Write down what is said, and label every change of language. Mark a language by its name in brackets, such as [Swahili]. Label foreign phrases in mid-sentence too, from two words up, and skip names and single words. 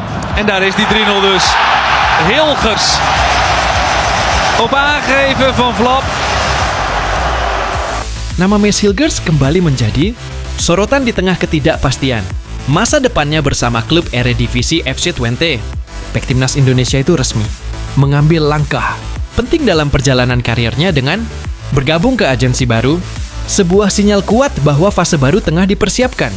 [Dutch] En daar is die 3-0 dus. Hilgers op aangeven van Vlap. [Indonesian] Nama Mees Hilgers kembali menjadi sorotan di tengah ketidakpastian masa depannya bersama klub Eredivisie FC Twente. Bek Timnas Indonesia itu resmi mengambil langkah penting dalam perjalanan karirnya dengan bergabung ke agensi baru, sebuah sinyal kuat bahwa fase baru tengah dipersiapkan.